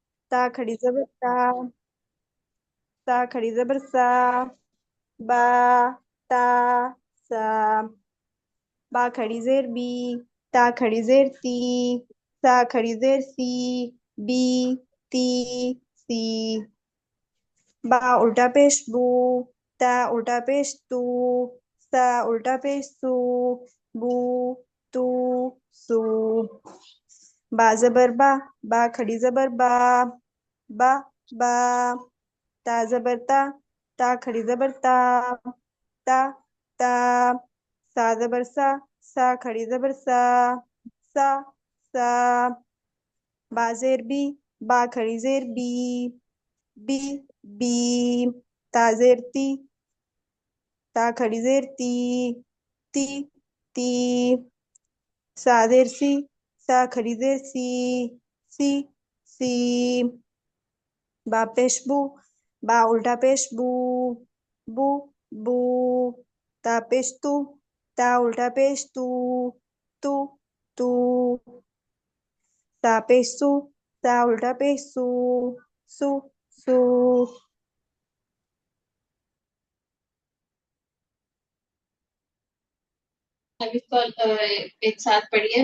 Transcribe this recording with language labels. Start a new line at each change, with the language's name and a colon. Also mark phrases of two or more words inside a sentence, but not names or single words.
Hindi: ता खड़ी जबर ता, सा खड़ी जबर सा, बा, ता, सा, बा खड़ी जेर बी, ता खड़ी जेर ती, सा खड़ी जेर सी, बी, ती, सी, बा उल्टा पेश बू, ता उल्टा पेश तू, सा उल्टा पेश सू, बू, तू, सू, बा जबर बा खड़ी जबर बा, बा, ता जबर ता खड़ी जबर ता, ता, सा जबर सा खड़ी जबर सा, बा जेर बा खड़ी जेर बी, बी, ता जेर ता खड़ी जेर ती, ती, सा जेर सा खड़ी जेर सी, बा पेश बा उल्टा पेश बू, बू, ता पेश ता उल्टा पेश तू, तू, सा पेश सा उल्टा पेश सू, सू। अब इसको एक साथ पढ़िए।